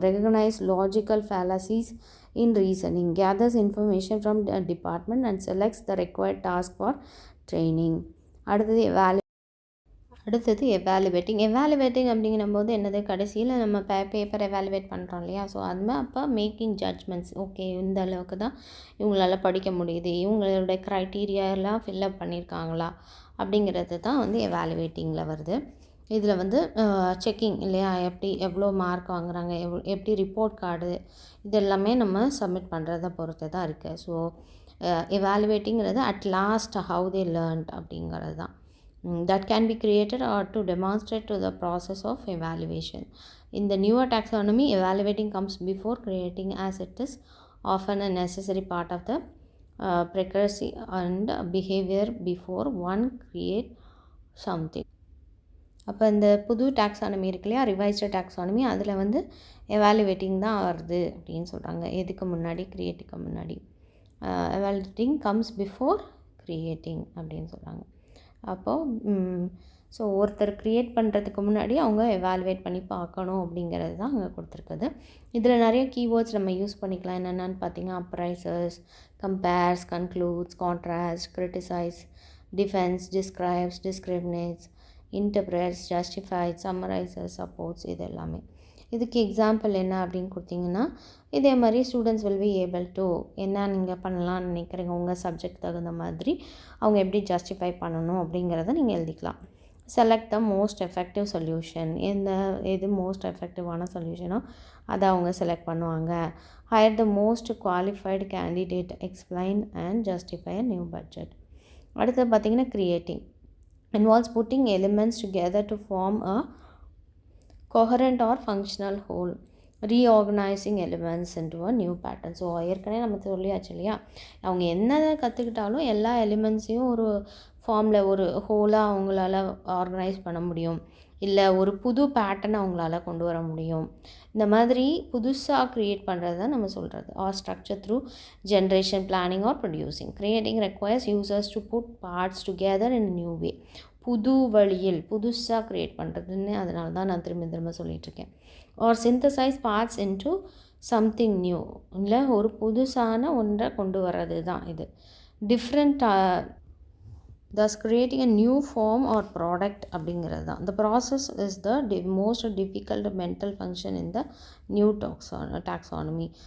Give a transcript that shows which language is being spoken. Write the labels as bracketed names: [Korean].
[English] Recognise logical fallacies in reasoning, gathers information from the department and selects the required task for training. [Tamil] அடுத்தது evaluating அப்படிங்கும்போது என்னது, கடைசியில் நம்ம paper evaluate பண்ணுறோம் இல்லையா. ஸோ அதுமாதிரி அப்போ மேக்கிங் ஜட்ஜ்மெண்ட்ஸ், ஓகே இந்த அளவுக்கு தான் இவங்களால படிக்க முடியுது, இவங்களோட க்ரைட்டீரியாலாம் ஃபில்லப் பண்ணியிருக்காங்களா அப்படிங்கிறது தான் வந்து எவாலுவேட்டிங்கில் வருது. இதில் வந்து செக்கிங் இல்லையா, எவ்வளோ மார்க் வாங்குறாங்க, எப்படி ரிப்போர்ட் கார்டு, இது எல்லாமே நம்ம சப்மிட் பண்ணுறத பொறுத்து தான் இருக்குது. [English] so எவாலுவேட்டிங்கிறது at last how they learnt [Tamil] அப்படிங்கிறது தான். [English] that can be created or to demonstrate to the process of evaluation. In the newer taxonomy, evaluating comes before creating as it is often a necessary part of the precursor and behavior before one create something. [Tamil] அப்போ இந்த புது taxonomy இருக்கு இல்லையா, revised taxonomy, அதில் வந்து evaluating தான் வருது அப்படின்னு சொல்கிறாங்க. எதுக்கு முன்னாடி, க்ரியேட்டிங்க்கு முன்னாடி. [English] evaluating comes before creating [Tamil] அப்படின்னு சொல்கிறாங்க. அப்போது ஸோ ஒருத்தர் க்ரியேட் பண்ணுறதுக்கு முன்னாடி அவங்க எவாலுவேட் பண்ணி பார்க்கணும் அப்படிங்கிறது தான் அங்கே கொடுத்துருக்குது. இதில் நிறைய கீவேர்ட்ஸ் நம்ம யூஸ் பண்ணிக்கலாம். என்னென்னு பார்த்தீங்கன்னா அப்ரைசஸ், compares, concludes, contrast, criticise, defence, describes, டிஸ்கிரிமினேட்ஸ், interprets, justifies, சம்மரைசஸ், supports, இது எல்லாமே. இதுக்கு எக்ஸாம்பிள் என்ன அப்படின்னு கொடுத்தீங்கன்னா இதே மாதிரி [English] students will be able to [Tamil] என்ன நீங்கள் பண்ணலான்னு நினைக்கிறீங்க உங்கள் சப்ஜெக்ட் தகுந்த மாதிரி அவங்க எப்படி ஜஸ்டிஃபை பண்ணணும் அப்படிங்கிறத நீங்கள் எழுதிக்கலாம். [English] select the most effective solution, [Tamil] எது மோஸ்ட் எஃபெக்டிவான சொல்யூஷனோ அதை அவங்க செலக்ட் பண்ணுவாங்க. [English] Hire the most qualified candidate, explain and justify a new budget. [Tamil] அடுத்து பார்த்திங்கன்னா [English] Creating involves putting elements together to form a coherent or functional whole, reorganizing elements into a new pattern. [Tamil] So ஏற்கனவே நம்ம சொல்லியாச்சு இல்லையா, அவங்க என்ன கற்றுக்கிட்டாலும் எல்லா எலிமெண்ட்ஸையும் ஒரு ஃபார்மில் ஒரு ஹோலாக அவங்களால ஆர்கனைஸ் பண்ண முடியும், இல்லை ஒரு புது பேட்டர்னை அவங்களால கொண்டு வர முடியும். இந்த மாதிரி புதுசாக க்ரியேட் பண்ணுறது தான் நம்ம சொல்கிறது. [English] Or structure through generation, planning or producing. Creating requires users to put parts together in new way. [Tamil] புது வழியில் புதுசாக க்ரியேட் பண்ணுறதுன்னு அதனால தான் நான் திரும்ப சொல்லிகிட்ருக்கேன். [English] or synthesize parts into something new, [Tamil] இல்லை ஒரு புதுசான ஒன்றை கொண்டு வர்றது தான் இது. [English] different thus creating a new form or product [Tamil] அப்படிங்கிறது தான். [English] The process is the most difficult mental function in the new taxonomy.